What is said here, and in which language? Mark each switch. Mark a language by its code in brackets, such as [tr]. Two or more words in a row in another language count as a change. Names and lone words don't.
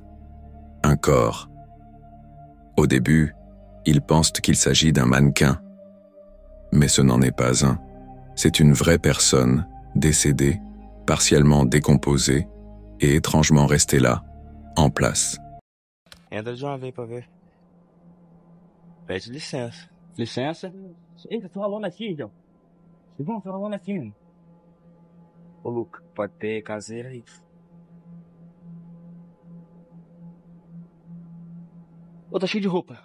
[fr] Un corps. Au début, ils pensent qu'il s'agit d'un mannequin. Mais ce n'en est pas un. C'est une vraie personne, décédée, partiellement décomposée, et étrangement restée là, en place. [pt] Entra de uma vez pra ver. Pede licença. Licença. Eita, tô rolando aqui, João. Vamos, tô rolando aqui. Ô, Luca, pode ter caseira aí. Ô, tá cheio de roupa.